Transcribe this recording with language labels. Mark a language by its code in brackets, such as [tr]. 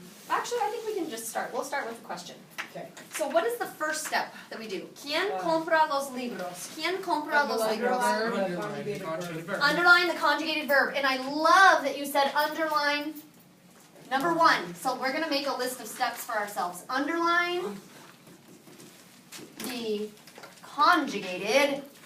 [en] actually, I think we can just start. We'll start with the question. Okay. So what is the first step that we do? [es] ¿Quién compra los libros? ¿Quién compra los libros? [en] Underline the conjugated verb. Underline the conjugated verb. And I love that you said underline number 1. So we're going to make a list of steps for ourselves. Underline the conjugated